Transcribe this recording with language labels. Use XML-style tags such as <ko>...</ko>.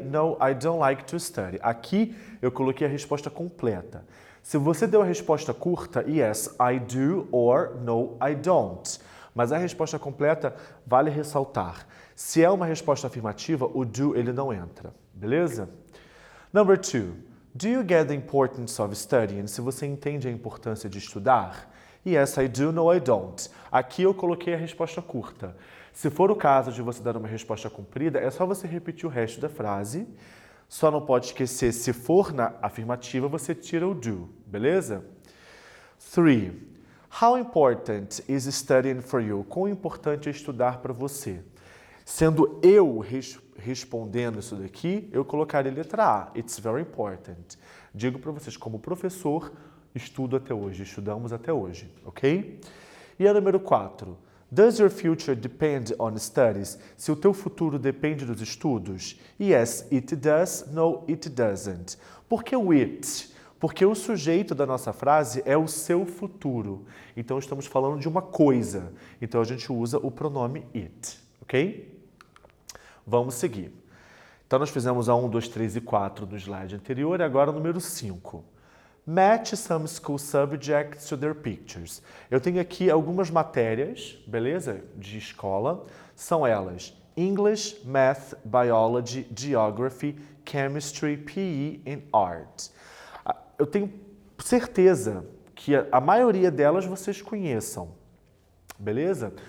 <en>No, I don't like to study.</en> <pt>Aqui eu coloquei a resposta completa. Se você deu a resposta curta,</pt> <en>yes, I do or no, I don't.</en> <pt>Mas a resposta completa vale ressaltar. Se é uma resposta afirmativa, o do ele não entra. Beleza?</pt> <en>Number 2. Do you get the importance of studying?</en> <pt>Se você entende a importância de estudar?</pt> <en>Yes, I do, no, I don't.</en> <pt>Aqui eu coloquei a resposta curta. Se for o caso de você dar uma resposta comprida, é só você repetir o resto da frase. Só não pode esquecer, se for na afirmativa, você tira o do, beleza? 3.</pt> <en>How important is studying for you?</en> <pt>Quão importante é estudar para você? Sendo eu respondendo isso daqui, eu colocaria letra A.</pt> <en>It's very important.</en> <pt>Digo para vocês, como professor, estudo até hoje, estudamos até hoje, ok? E a número 4.</pt> <en>Does your future depend on studies?</en> <pt>Se o teu futuro depende dos estudos?</pt> <en>Yes, it does. No, it doesn't.</en> <pt>Por que o it? Porque o sujeito da nossa frase é o seu futuro. Então, estamos falando de uma coisa. Então, a gente usa o pronome it, ok? Vamos seguir. Então, nós fizemos a 1, 2, 3 e 4 do slide anterior e agora o número 5.</pt> <en>Match some school subjects to their pictures.</en> <pt>Eu tenho aqui algumas matérias, beleza? De escola. São elas English, Math, Biology, Geography, Chemistry, PE and Art. Eu tenho certeza que a maioria delas vocês conheçam. Beleza?</pt>